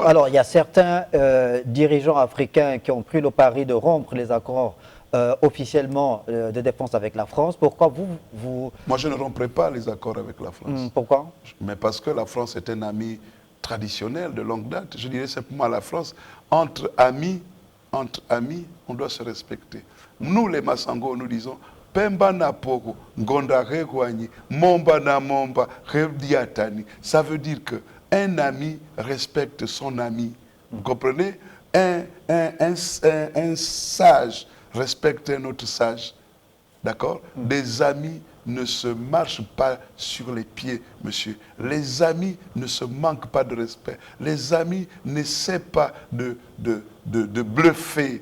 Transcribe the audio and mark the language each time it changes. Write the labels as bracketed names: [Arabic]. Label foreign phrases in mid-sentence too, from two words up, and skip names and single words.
[French] Alors il y a certains dirigeants africains qui ont pris le pari de rompre les accords officiellement de défense avec la France. Pourquoi vous... Moi, je ne romprai pas les accords avec la France. Pourquoi? Mais parce que la France est un ami traditionnel de longue date. Je dirais simplement à la France, entre amis, on doit se respecter. Nous, les Massango, nous disons, [Sangu (Gabon)] Pemba na poko, Ngonda regwani, Momba na momba, Revdiatani. [French] Ça veut dire qu'un ami respecte son ami. Vous comprenez? Un sage respecte un autre sage. D'accord? Des amis ne se marchent pas sur les pieds, monsieur. Les amis ne se manquent pas de respect. Les amis n'essaient pas de bluffer.